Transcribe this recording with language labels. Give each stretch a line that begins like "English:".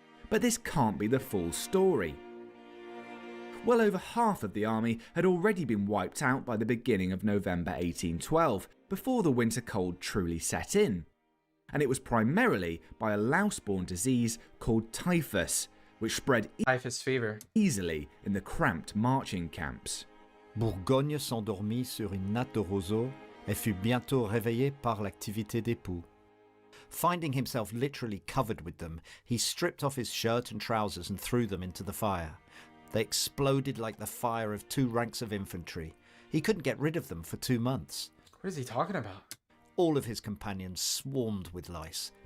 English: But this can't be the full story. Well over half of the army had already been wiped out by the beginning of November 1812, before the winter cold truly set in. And it was primarily by a louse-borne disease called typhus, which spread Typhus fever. easily in the cramped marching camps.
French: Bourgogne s'endormit sur une natte de roseau et fut bientôt réveillé par l'activité des poux.
English: Finding himself literally covered with them, he stripped off his shirt and trousers and threw them into the fire. They exploded like the fire of 2 ranks of infantry. He couldn't get rid of them for 2 months. What is he talking about? All of his companions swarmed with lice.